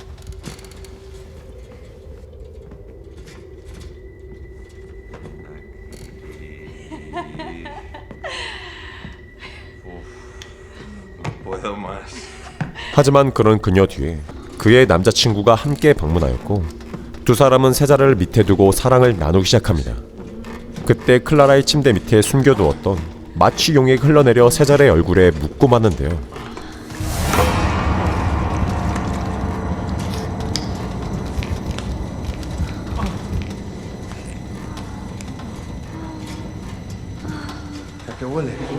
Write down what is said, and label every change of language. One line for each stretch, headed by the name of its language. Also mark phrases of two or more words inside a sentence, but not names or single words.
Spanish: Puedo más.
Korean: 하지만 그런 그녀 뒤에 그의 남자친구가 함께 방문하였고 두 사람은 세자르를 밑에 두고 사랑을 나누기 시작합니다. 그때 클라라의 침대 밑에 숨겨두었던 마취 용액이 흘러내려 세자르의 얼굴에 묻고 마는데요.
Spanish: ¿A qué huele?